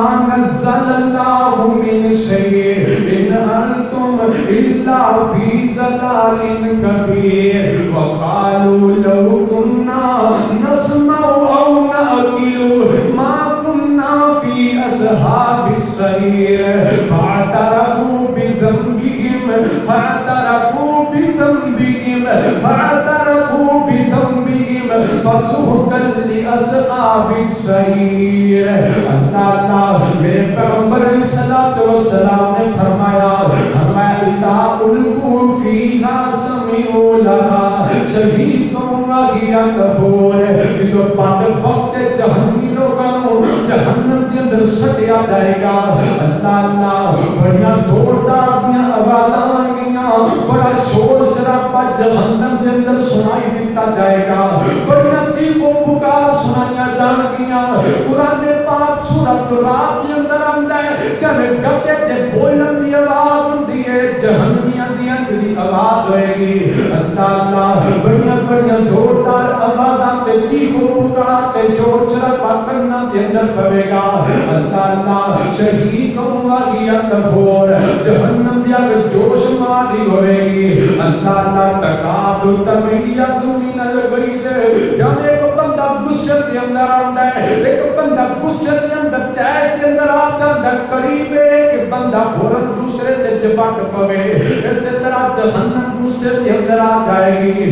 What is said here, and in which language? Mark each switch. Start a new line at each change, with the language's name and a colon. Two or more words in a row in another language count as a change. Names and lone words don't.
Arabic: نزل الله من شيء إن أنتم إلا في ضلال كبير وقالوا لو كنا نسمع أو نأكل ما كنا في أصحاب السعير فاعترفوا بذنبهم فسحقا لأصحاب السعير۔
Urdu: اللہ میرے پیغمبر علیہ الصلوۃ والسلام نے فرمایا
Arabic: اذا القوا فیہا سمعوا لہا شہیقا وہی تفور۔
Punjabi: جو بعد وقت جہنمی لوگوں جہنم کے اندر سٹیا جائے گا اللہ بڑیاں زوردار آوازاں آئیں گیاں، بڑا شور شرابہ جہنم کے اندر سنائی دیتا جائے گا، بڑیاں چیخوں پکار سنائیاں جان گیاں۔ قرآن پاک سورۃ رات کے اندر آندا ہے جب ڈکے تے بولن دی آواز ہوندی ہے جہنمیاں دی اندھی آواز ہوئے گی۔ اللہ بڑیاں زوردار آوازاں تے چیخوں پکار تے شور شرابہ کرنا کے اندر پوے گا۔ اللہ
Arabic: شہید وہی تفور
Punjabi: جہنم دیا جوش ماری ہوئے گی۔
Arabic: اللہ تکاد تمیز من الغیظ۔
Urdu: جب ایک بندہ غصے کے اندر آتا ہے، ایک بندہ غصے کے اندر تیش کے اندر آتا ہے، قریب ہے کہ بندہ فوراً
Punjabi: دوسرے تے چپٹ پوے،
Urdu: اسی طرح جہنم غصے کے اندر آ جائے گی۔